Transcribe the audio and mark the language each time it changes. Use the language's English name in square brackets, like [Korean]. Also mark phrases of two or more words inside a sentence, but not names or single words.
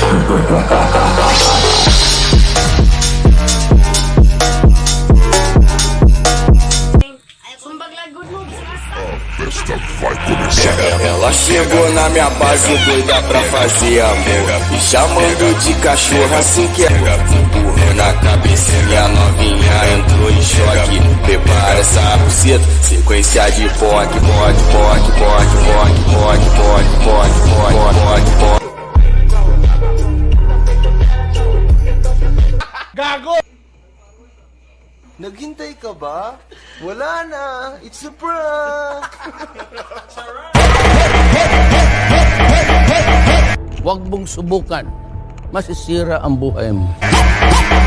[Portuguese] Ela chegou na minha base doida pra fazer amor, me chamando de cachorro assim que é. Empurrou na cabecinha, novinha entrou em choque. Prepara essa buceta, sequência de poque, poque, poque, poque, poque, poque, poque, poque, poque, poque, poque. [Filipino] Gago! Naghintay ka ba? Wala na. [English] It's a prank. [Filipino] Huwag mong subukan. Masisira ang buhay mo.